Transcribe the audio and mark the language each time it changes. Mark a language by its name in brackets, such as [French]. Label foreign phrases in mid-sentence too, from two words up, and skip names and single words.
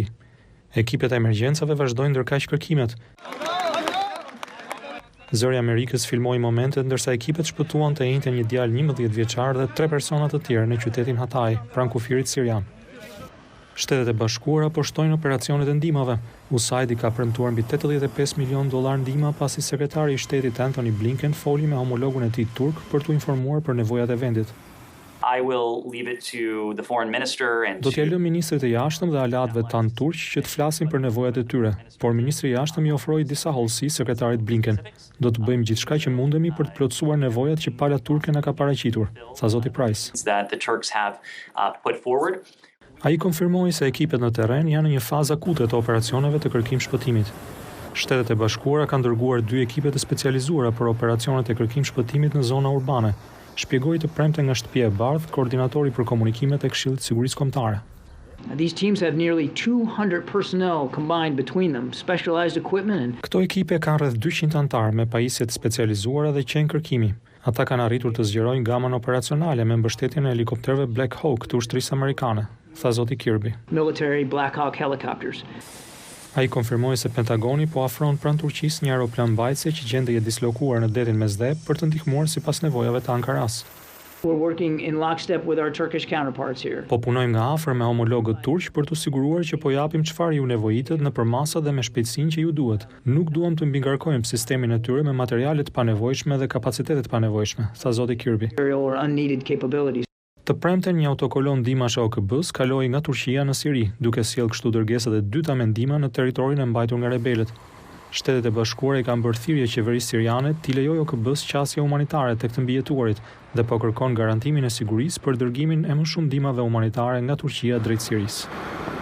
[Albanian] Ekipet e emergjencave vazhdojnë ndërkaq kërkimet. Zëri i Amerikës filmoi momentet ndërsa ekipet shpëtuan të enjtë një djalë 11 vjeçar dhe 3 persona të tjerë në qytetin Hatay, pranë kufirit sirian. Shtetet e Bashkuara po shtojnë operacionet e ndihmave. USAID-i ka premtuar mbi 85 milionë dollarë ndihma pasi sekretari i shtetit Anthony Blinken foli me homologun e tij turk për t'u informuar për nevojat e vendit. [English] I will leave it to the foreign minister and [Albanian] Do t'ja lë ministrit e jashtëm dhe alatëve tanë turq që të flasin për nevojat e tyre, por ministri i jashtëm i ofroi disa hollësi sekretarit Blinken. Do të bëjmë gjithçka që mundemi për të plotësuar nevojat që pala turke na ka paraqitur, tha zoti Price. [English] that the Turks have put forward. [Albanian] Ai konfirmoi se ekipet në terren janë në një fazë akute të operacioneve të kërkim shpëtimit. Shtetet e Bashkuara kanë dërguar 2 ekipe të specializuara për operacionet e kërkim shpëtimit në zona urbane, shpjegoi të premte nga Shtëpia e Bardhë koordinatori për komunikimet e Këshillit të Sigurisë Kombëtare. [English] These teams have nearly 200 personnel combined between them, specialized equipment and [Albanian] Këto ekipe kanë rreth 200 anëtar me pajisje të specializuara dhe qenë kërkimi. Ata kanë arritur të zgjerojnë gamën operacionale me mbështetjen e helikopterëve Black Hawk të ushtrisë amerikane, tha zoti Kirby. [English] military Black Hawk helicopters. [Albanian] Ai konfirmoi se Pentagoni po afron pranë Turqisë një aeroplan mbajtëse që gjendej e dislokuar në detin Mesdhe për të ndihmuar sipas nevojave të Ankaras. [English] We're working in lockstep with our Turkish counterparts here. [Albanian] Po punojmë nga afër me homologët turq për të siguruar që po japim çfarë ju nevojitet në përmasa dhe me shpejtësinë që ju duhet. Nuk duam të mbingarkojmë sistemin e tyre me materiale të panevojshme dhe kapacitete të panevojshme, tha zoti Kirby. [English] Or unneeded capabilities. [Albanian] Të premten një autokolon ndihmash OKB-s kaloi nga Turqia në Siri, duke sjellë kështu dërgesat e dyta me ndihmë në territorin e mbajtur nga rebelët. Shtetet e Bashkuara i kanë bërë thirrje qeverisë siriane t'i lejojë OKB-s qasje humanitare tek të mbijetuarit dhe po kërkon garantimin e sigurisë për dërgimin e më shumë ndihmave humanitare nga Turqia drejt Sirisë.